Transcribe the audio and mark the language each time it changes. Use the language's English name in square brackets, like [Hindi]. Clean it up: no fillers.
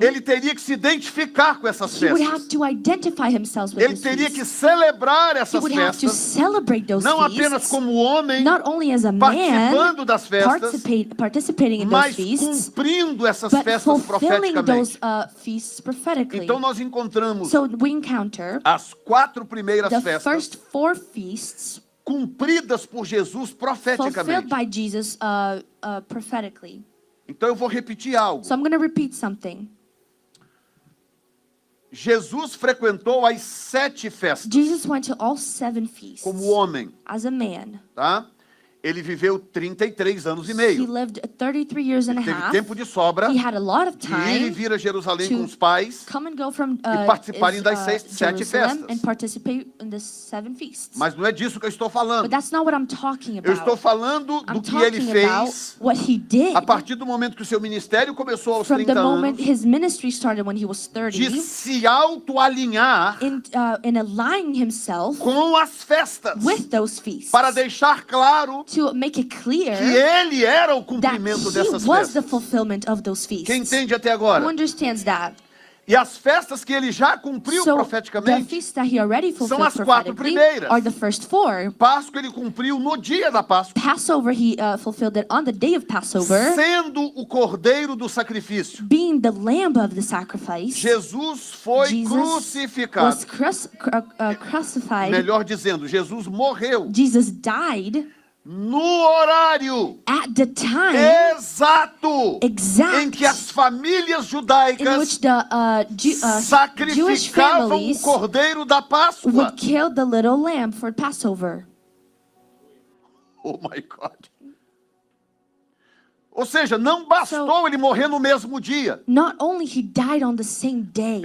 [Portuguese] ele teria que se identificar com essas [English] he would have [Portuguese] festas. [English] to identify himself with [Portuguese] Ele [English] these [Portuguese] teria que [English] feasts. [Portuguese] celebrar [English] He [Portuguese] essas [English] would have to [Portuguese] festas, [English] celebrate those [Portuguese] não apenas [English] feasts, [Portuguese] como homem, [English] not only as a man [Portuguese] participando das festas, [English] participating in those [Portuguese] mas [English] feasts, [Portuguese] cumprindo essas [English] but [Portuguese] festas [English] fulfilling those [Portuguese] profeticamente. [English] feasts prophetically. [Portuguese] Então nós encontramos [English] So we encounter [Portuguese] as 4 primeiras [English] the [Portuguese] festas [English] first 4 feasts [Portuguese] cumpridas por Jesus [English] fulfilled [Portuguese] profeticamente. [English] by Jesus prophetically. [Portuguese] Então eu vou repetir algo. [English] So I'm going to repeat something. [Portuguese] Jesus frequentou as 7 festas [English] Jesus went to all 7 feasts [Portuguese] como homem, [English] as a man. [Portuguese] tá? Ele viveu 33 anos e [English] He [Portuguese] meio. [English] lived 33 years and a [Portuguese] Teve [English] half. [Portuguese] tempo de sobra [English] He had a lot of [Portuguese] de ir e [English] time [Portuguese] vir a Jerusalém [English] to [Portuguese] com os pais, [English] come and go from [Portuguese] e participarem das 7 [English] Jerusalem [Portuguese] festas. [English] and participate in the 7 feasts. [Portuguese] mas não é disso que eu estou [English] But [Portuguese] falando. [English] that's not what I'm talking [Portuguese] Eu estou [English] about. [Portuguese] falando do [English] I'm [Portuguese] que ele [English] talking about [Portuguese] fez [English] what he did [Portuguese] a partir do momento que o seu ministério começou aos [English] from the [Portuguese] 30 [English] moment [Portuguese] anos, [English] his ministry started when he was 30 [Portuguese] de se auto-alinhar [English] in aligning himself [Portuguese] com as festas, [English] with those feasts [Portuguese] para deixar claro [English] to make it clear [Portuguese] que ele era o [English] that [Portuguese] cumprimento [English] he [Portuguese] dessas [English] was the [Portuguese] festas. [English] fulfillment of those feasts. [Portuguese] Quem entende até [English] Who [Portuguese] agora? [English] understands that? [Portuguese] E as festas que ele já cumpriu [English] So the [Portuguese] profeticamente, [English] feasts that he already fulfilled [Portuguese] as quatro [English] prophetically [Portuguese] primeiras. [English] are the first 4. [Portuguese] Páscoa ele cumpriu no dia da Páscoa, [English] Passover, he fulfilled it on the day of Passover, [Portuguese] sendo o cordeiro do sacrifício. [English] being the lamb of the sacrifice. [Portuguese] Jesus foi [English] Jesus [Portuguese] crucificado. [English] was crucified. [Portuguese] Melhor dizendo, Jesus morreu [English] Jesus died [Portuguese] no horário [English] at the time [Portuguese] exato [English] exact [Portuguese] em que as famílias [English] in [Portuguese] judaicas [English] which the Jewish [Portuguese] sacrificavam o [English] families [Portuguese] cordeiro da Páscoa. [English] would kill the little lamb for Passover. Oh my God. [Portuguese] Ou seja, não bastou ele morrer no mesmo dia. [English] Not only he died on the same day,